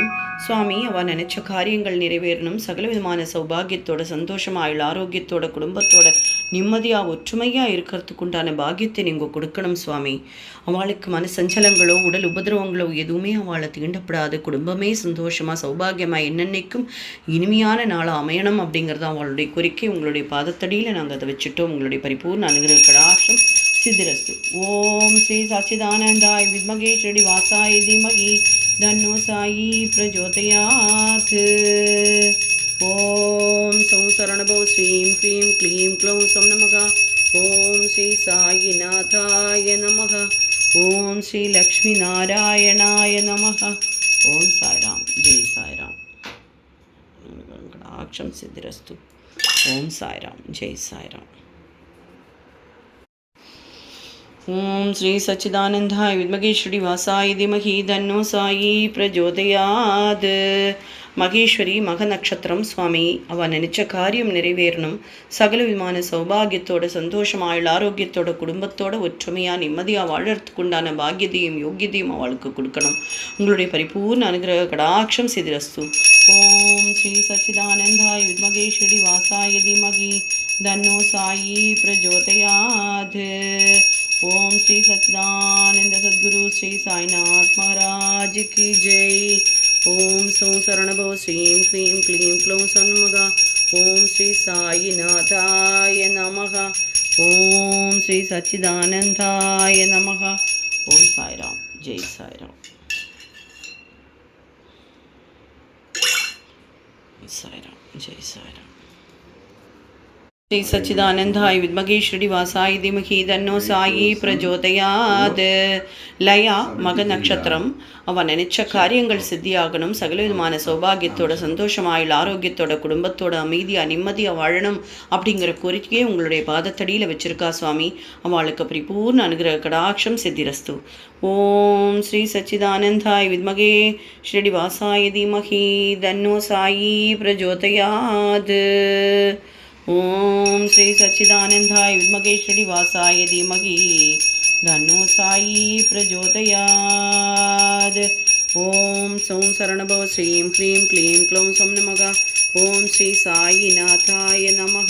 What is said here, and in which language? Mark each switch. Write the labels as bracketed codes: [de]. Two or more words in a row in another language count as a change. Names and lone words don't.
[ta] சுவாமி அவ நினைச்ச காரியங்கள் நிறைவேறணும், சகல விதமான சௌபாகியத்தோட சந்தோஷமா ஆயுள் ஆரோக்கியத்தோட குடும்பத்தோட நிம்மதியா ஒற்றுமையா இருக்கிறதுக்கு உண்டான பாக்கியத்தை நீங்க கொடுக்கணும் சுவாமி. அவளுக்கு மனசஞ்சலங்களோ உடல் உபதிரவங்களோ எதுவுமே அவளை தீண்டப்படாது. குடும்பமே சந்தோஷமா சௌபாகியமா என்னென்னைக்கும் இனிமையான நாளா அமையணும் அப்படிங்கிறது அவளுடைய கோரிக்கை. உங்களுடைய பாதத்தடியில் நாங்கள் அதை வச்சுட்டோம். உங்களுடைய பரிபூர்ண அனுகிரக கடாட்சம் सिद्धिरस्तु। [sa] ओम श्री सच्चिदानंदाय विद्महे श्रीनिवासाय धीमहि तन्नो साई प्रचोदयात्। ओम सौ शरणभो श्रीं क्लीं क्लीं क्लौं सं नमः। ओम श्री साईनाथाय नमः। ओम श्री लक्ष्मीनारायणाय नमः। ओम साईराम, जय साईराम। कटाक्षं सिद्धिरस्तु। ओम साईराम, जय साईराम। ओम श्री सच्चिदानंदाय विद्महे श्रीनिवासाय धीमहि तन्नो साई प्रचोदयात्। [ta] மகேஸ்வரி மக நட்சத்திரம். சுவாமி அவ நினைச்ச காரியம் நிறைவேறணும், சகல விதமான சௌபாகியத்தோட சந்தோஷம் ஆயுள் ஆரோக்கியத்தோட குடும்பத்தோட ஒற்றுமையா நிம்மதியா வாழறதுக்கு உண்டான பாக்கியத்தையும் யோக்கியத்தையும் அவளுக்கு கொடுக்கணும். உங்களுடைய பரிபூர்ண அனுகிரக கடாட்சம் சிதிரஸ்து. [sa] ओम् श्री सच्चिदानन्दाय विद्महे श्रीनिवासाय धीमहि तन्नो साई प्रचोदयात्. [hi] ओम श्री सच्चिदानंद सद्गुरु श्री साईनाथ महाराज की जय। [sa] ओम सौ शरणभव श्रीं क्लीं क्लीं क्लौं सं नमः। ओम श्री साईनाथाय नमः। ओम श्री सच्चिदानंदाय नमः। ओम साईराम, जय साईराम। साईराम, जय साईराम। श्री सच्चिदानंदाय विद्महे श्रीनिवासाय धीमहि तन्नो साई प्रचोदयात्. [ta] லயா மக நட்சத்திரம். அவன் நினைச்ச காரியங்கள் சித்தியாகணும், சகல விதமான சௌபாகியத்தோட சந்தோஷமாயுள் ஆரோக்கியத்தோட குடும்பத்தோட அமைதியா நிம்மதியா வாழணும் அப்படிங்கிற கோரிக்கையை உங்களுடைய பாதத்தடியில் வச்சிருக்கா சுவாமி. அவளுக்கு பரிபூர்ண அனுகிரக கடாட்சம் சித்திரஸ்து. [sa] ओम् श्री सच्चिदानन्दाय विद्महे श्रीनिवासाय धीमहि तन्नो साई प्रचोदयात्. ओम श्री सच्चिदानंदाय विद्महे श्रीनिवासाय धीमहि तन्नो साई प्रचोदयात्। ओम सौ शरणभव श्रीं क्लीं क्लीं क्लौं सं नमः। ओम श्री साईनाथाय नमः।